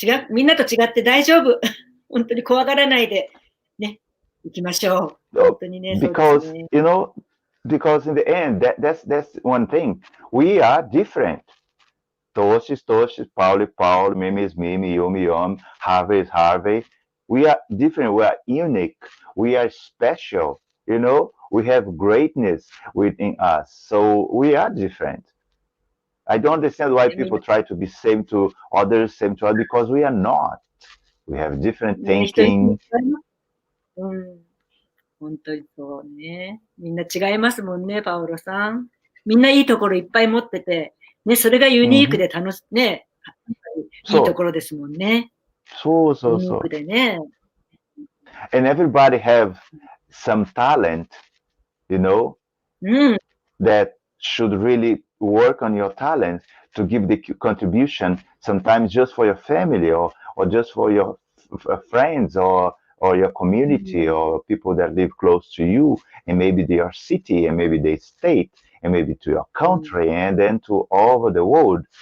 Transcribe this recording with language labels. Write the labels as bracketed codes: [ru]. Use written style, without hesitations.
[ja] みんなと違って大丈夫。本当に怖がらないで、ね、行きましょう。本当にね、 [en] because because in the end, that's one thing. We are different. Tosh is Tosh, Paul is Paul, Mimi is Mimi, Yomi Yom, Harvey is Harvey. We are different. We are unique. We are special. We have greatness within us. So we are different. I don't understand why people try to be same to others, because we are not. We have different thinking. [ja] 本当にそうね。みんな違いますもんね、パオロさん。みんないいところいっぱい持ってて、ね、それがユニークでね、いいところですもんね。そう。ユニークでね。 [en] And everybody have some talent, that should really work on your talent to give the contribution, sometimes just for your family or just for your friends or your community or people that live close to you, and maybe your city and maybe the state and maybe to your country and then to all over the world.